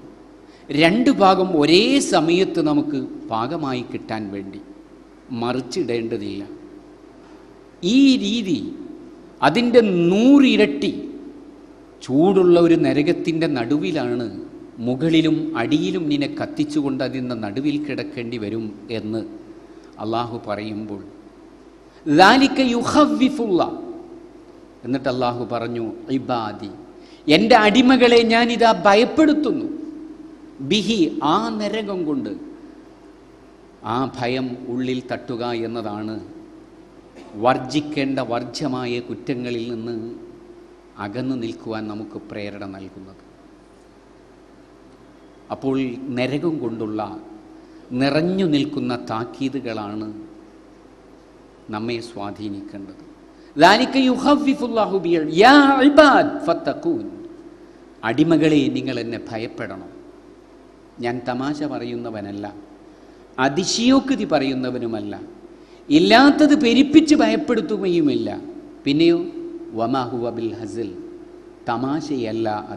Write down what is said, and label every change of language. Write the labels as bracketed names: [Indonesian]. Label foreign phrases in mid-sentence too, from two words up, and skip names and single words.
[Malayalam] രണ്ട് ഭാഗം ഒരേ സമയത്ത് നമുക്ക് പാകമായി കിട്ടാൻ വേണ്ടി മറിച്ചിടേണ്ടതില്ല. ഈ രീതി അതിൻ്റെ 100 ഇരട്ടി ചൂടുള്ള ഒരു നരകത്തിൻ്റെ നടുവിലാണ് മുകളിലും അടിയിലും നിന്നെ കത്തിച്ചുകൊണ്ട് അതിൻ്റെ നടുവിൽ കിടക്കേണ്ടി വരും എന്ന് അള്ളാഹു പറയുമ്പോൾ, [Arabic] ذَلِكَ يُخَوِّفُ اللَّهُ, [Malayalam] എന്നിട്ട് അള്ളാഹു പറഞ്ഞു, ഇബാദി, എൻ്റെ അടിമകളെ ഞാനിതാ ഭയപ്പെടുത്തുന്നു, ബിഹി, ആ നരകം കൊണ്ട്. ആ ഭയം ഉള്ളിൽ തട്ടുക എന്നതാണ് വർജിക്കേണ്ട വർജ്യമായ കുറ്റങ്ങളിൽ നിന്ന് അകന്നു നിൽക്കുവാൻ നമുക്ക് പ്രേരണ നൽകുന്നത്. അപ്പോൾ നരകം കൊണ്ടുള്ള നിറഞ്ഞു നിൽക്കുന്ന താക്കീതുകളാണ് നമ്മെ സ്വാധീനിക്കേണ്ടത്. [Arabic] ذَلِكَ يُخَوِّفُ اللَّهُ بِهِ يَا عِبَادِ فَاتَّقُونِ. [Malayalam] അടിമകളെ, നിങ്ങൾ എന്നെ ഭയപ്പെടണം. ഞാൻ തമാശ പറയുന്നവനല്ല, അതിശയോക്തി പറയുന്നവനുമല്ല, ഇല്ലാത്തത് പെരിപ്പിച്ച് ഭയപ്പെടുത്തുകയുമില്ല. പിന്നെയോ [Arabic] وما هو بالهزل, [Malayalam] തമാശയല്ല അത്.